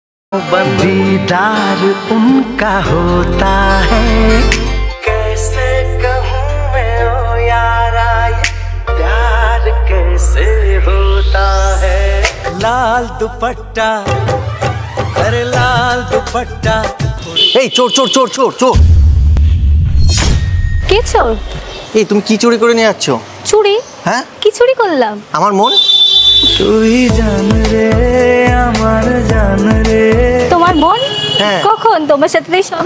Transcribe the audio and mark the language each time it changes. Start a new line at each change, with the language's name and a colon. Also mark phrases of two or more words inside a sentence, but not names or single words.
Hindi: दीदार उनका होता है कैसे कहूँ मैं ओ यारा प्यार कैसे होता है लाल दुपट्टा अरे लाल दुपट्टा
Bangla: এই চোর চোর চোর চোর চোর কে চোর? এই তুমি কি চুরি করে নিয়ে যাচ্ছ? চুরি? হ্যাঁ কি চুরি করলাম? আমার মন। তুই জান রে আমার জান রে। তোমার মন? হ্যাঁ। কখন? তোমার সাথে তো সবে